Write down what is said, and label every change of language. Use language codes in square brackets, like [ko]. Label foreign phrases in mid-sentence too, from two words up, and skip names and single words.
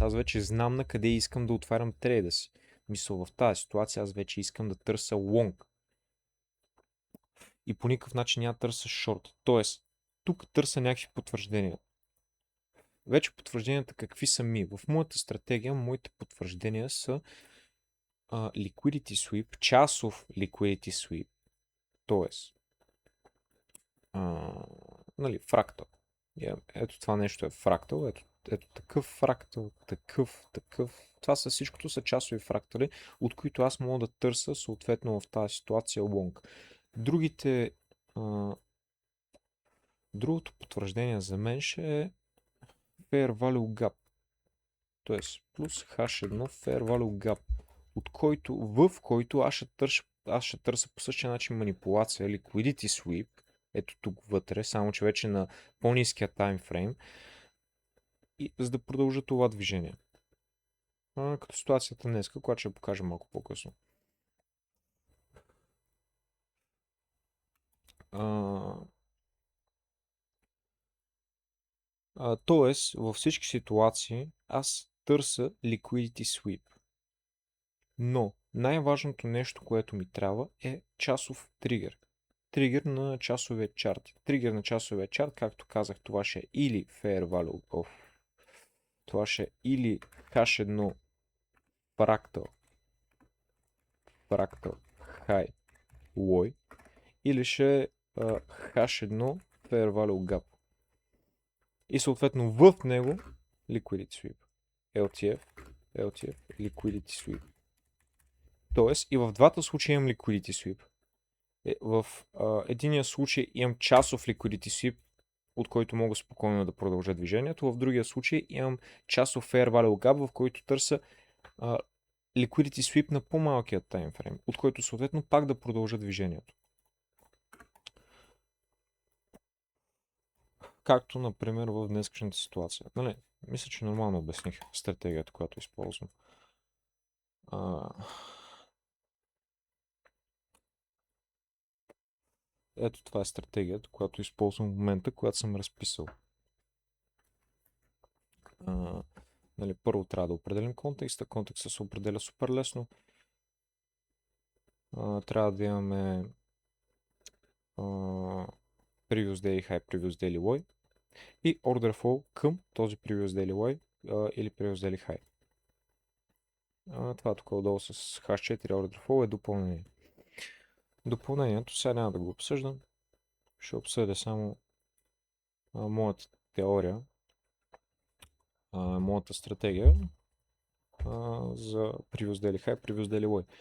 [bg] Аз вече знам на къде искам да отварям трейда си. Мисля, в тази ситуация аз вече искам да търся лонг. И по никакъв начин няма търся шорт. Тоест, тук търся някакви потвърждения. Вече потвържденията какви са ми? В моята стратегия, моите потвърждения са [en] liquidity sweep, [bg] часов [en] liquidity sweep. [bg] Тоест, фрактал. Ето това нещо е фрактал. Ето такъв фрактал, такъв. Това са всичкото са часови фрактали, от които аз мога да търся съответно в тази ситуация лонг. Другото потвърждение за мен ще е [en] fair value gap. [bg] Тоест плюс [en] H1 fair value gap, [bg] в който аз ще търся по същия начин манипулация, [en] liquidity sweep, [bg] ето тук вътре, само че вече на по-ниския таймфрейм, и за да продължа това движение. Като ситуацията днеска, която ще покажа малко по-късно. Тоест, във всички ситуации аз търся [en] liquidity sweep. [bg] Но най-важното нещо, което ми трябва, е часов тригер. Тригер на часовия чарт. Тригер на часовия чарт, както казах, това ще е или [en] fair value of, [bg] това ще е или [en] H1 fractal high low, [bg] или ще е [en] H1 fair value gap. [bg] И съответно в него [en] liquidity sweep. LTF, liquidity sweep. [bg] Тоест и в двата случая имам [en] liquidity sweep. [bg] В единия случай имам часов [en] liquidity sweep, [bg] от който мога спокойно да продължа движението. В другия случай имам часов [en] fair value gap, [bg] в който търся [en] liquidity sweep [bg] на по-малкият таймфрейм, от който съответно пак да продължа движението. Както, например, в днескашната ситуация. Нали? Мисля, че нормално обясних стратегията, която използвам. Ето това е стратегията, която използвам в момента, която съм разписал. Нали, първо трябва да определим контекста. Контекста се определя супер лесно. Трябва да имаме [en] Previous Daily High, Previous Daily Low и Order Flow [bg] към този [en] Previous Daily Low или Previous Daily High. [bg] Това тук отдолу с [en] H4 Order Flow [bg] е допълнение. Допълнението сега няма да го обсъждам. Ще обсъдя само моята теория, моята стратегия за [en] Previous Daily High, Previous Daily Low.